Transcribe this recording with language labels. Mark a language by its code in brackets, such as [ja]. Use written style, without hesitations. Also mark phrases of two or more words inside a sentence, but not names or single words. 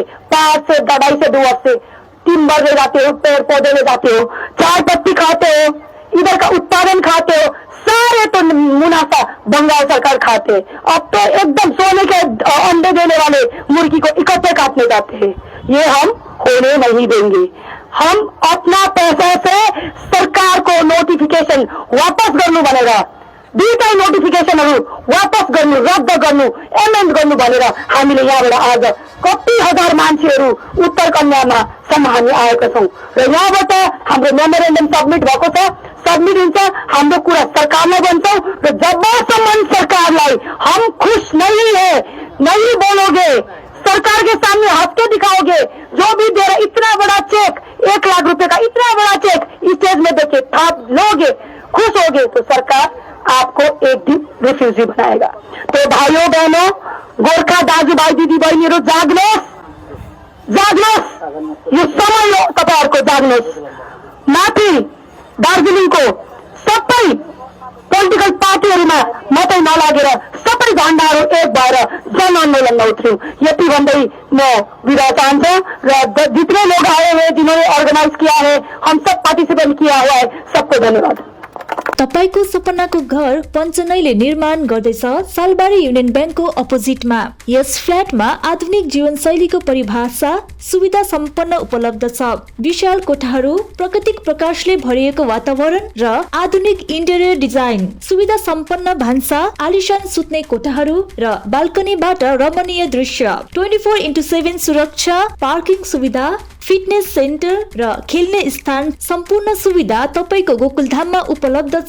[hi] पहाड़ से, दवाई से, डुवर्स से टिम्बर ले जाते हो, पेड़ पौधे ले जाते हो, चाय पत्ती खाते हो, इधर का उत्पादन खाते हो, सारे तो मुनाफा बंगाल सरकार खाते हैं। अब तो एकदम सोने के अंडे देने वाले मुर्गी को इकट्ठे काटने जाते हैं। ये हम होने नहीं देंगे। हम अपना पैसा से सरकार को [ne] नोटिफिकेशन वापस गर्नु भनेर, दुईटै नोटिफिकेशनहरू वापस गर्नु, रद्द गर्नु, एमेन्ड गर्नु भनेर हामीले यहाँबाट आज कति हजार मान्छेहरू उत्तर कन्यामा सम्म हामी आएका छौं र यहाँबाट हाम्रो मेमोरेन्डम सबमिट भएको छ। सबमिट हुन्छ, हाम्रो कुरा सरकारलाई भन्छौं र जबसम्म सरकारलाई [hi] हम खुश नहीं है, नहीं बोलोगे, सरकार के सामने हंस के दिखाओगे, जो भी दे रहा इतना बड़ा चेक, 1 लाख रुपए का इतना बड़ा चेक स्टेज में देके थाप लोगे, खुश होगे, तो सरकार आपको एक दिन रिफ्यूजी बनाएगा। तो भाइयों बहनों, [ne] गोरखा दाजुभाइ दिदी बहिनीहरू जाग्नुहोस्, जाग्नुहोस्, यो समय हो तपाईहरुको, जाग्नुहोस्। माथि दार्जिलिङको सबै पोलिटिकल पार्टीहरूमा मात्रै नलागेर सबै झण्डाहरू एक भएर जन आन्दोलनमा उत्र्यौं। यति भन्दै म विदा चाहन्छु र [hi] जितने लोग आए हुए जिन्होंने ऑर्गेनाइज किया है, हम सब पार्टिसिपेट किया हुआ है, सबको धन्यवाद। [ne] तपाईको सपनाको घर पञ्चनैले निर्माण गर्दैछ सालबारी युनियन ब्याङ्कको अपोजिटमा। यस फ्ल्याटमा आधुनिक जीवनशैलीको परिभाषा सुविधा सम्पन्न उपलब्ध छ। विशाल कोठाहरू, प्राकृतिक प्रकाशले भरिएको वातावरण र आधुनिक इन्टेरियर डिजाइन, सुविधा सम्पन्न भान्सा, आलिशान सुत्ने कोठाहरू र बाल्कनीबाट रमणीय दृश्य, 24/7 सुरक्षा, पार्किङ सुविधा, फिटनेस सेन्टर र खेल्ने स्थान सम्पूर्ण सुविधा तपाईको गोकुलधाममा उपलब्ध छ।